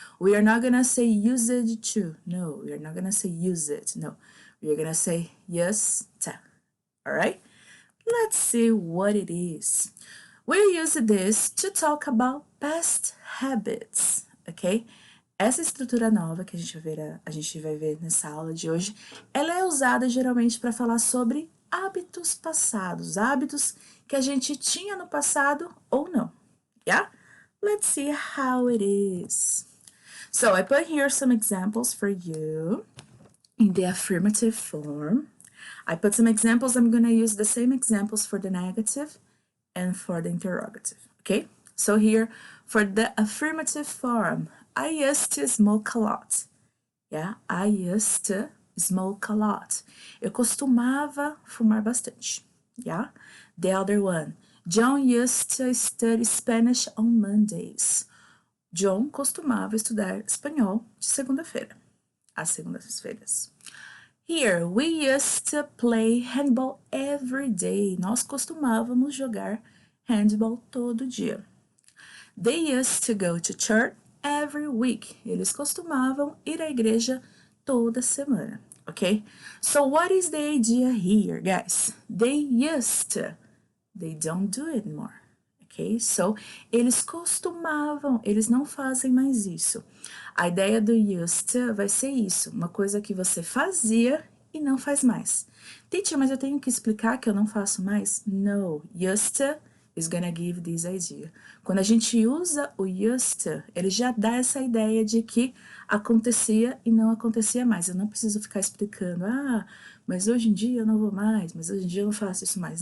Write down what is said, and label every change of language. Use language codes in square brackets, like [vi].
[en] We are not going to say used to. No, we are not going to say use it. No, we are going to say just, all right? Let's see what it is. We use this to talk about past habits, okay? [pt] Essa estrutura nova que a gente vai ver nessa aula de hoje, ela é usada geralmente para falar sobre hábitos passados, hábitos que a gente tinha no passado ou não. [en] Yeah? Let's see how it is. So I put here some examples for you in the affirmative form. I put some examples. I'm going to use the same examples for the negative and for the interrogative. Okay? So here, for the affirmative form, I used to smoke a lot. Yeah, I used to smoke a lot. [pt] Eu costumava fumar bastante. [en] Yeah. The other one, John used to study Spanish on Mondays. [pt] John costumava estudar espanhol de segunda-feira, às segundas-feiras. [en] Here, we used to play handball every day. [pt] Nós costumávamos jogar handball todo dia. [en] They used to go to church every week. [pt] Eles costumavam ir à igreja toda semana, okay? [en] So what is the idea here, guys? They used to. They don't do it anymore, okay? [pt] So, eles costumavam, eles não fazem mais isso. A ideia do used to vai ser isso, uma coisa que você fazia e não faz mais. Teacher, mas eu tenho que explicar que eu não faço mais? [en] No, used to is gonna give this idea. [pt] Quando a gente usa o used to, ele já dá essa ideia de que acontecia e não acontecia mais. Eu não preciso ficar explicando, mas hoje em dia eu não vou mais, mas hoje em dia eu não faço isso mais.